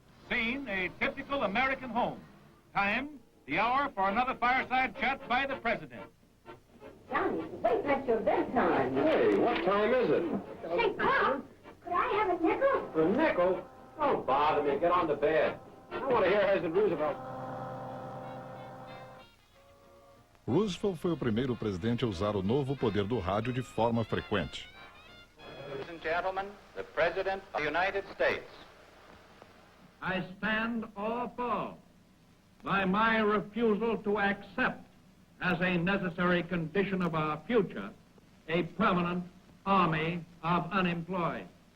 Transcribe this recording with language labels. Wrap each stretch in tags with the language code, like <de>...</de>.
<en>Scene, a typical American home. Time, the hour for another fireside chat by the president. Johnny, wait past your bedtime. Hey, what time is it? Say, Pop, could I have a nickel? A nickel? Don't bother me. Get on to bed. I want to hear President Roosevelt.</en> <pt>Roosevelt foi o primeiro presidente a usar o novo poder do rádio de forma frequente.</pt> <en>Ladies and gentlemen, the President of the United States. I stand or fall by my refusal to accept as a necessary condition of our future a permanent army of unemployed.</en>